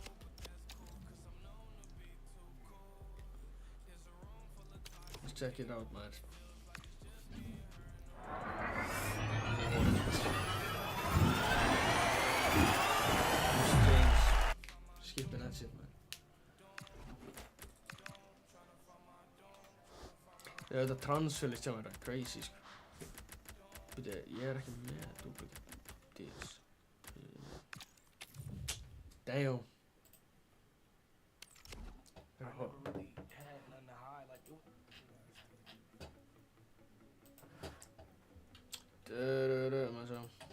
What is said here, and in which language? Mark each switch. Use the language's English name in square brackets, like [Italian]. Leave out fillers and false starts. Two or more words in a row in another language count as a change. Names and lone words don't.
[English] Let's check it out, man. Skipping that shit, man. [Icelandic] Þetta transferlist hjá mér er crazy, sko. Byrju, ég er ekki með duplicates. Damn. Maður sjá.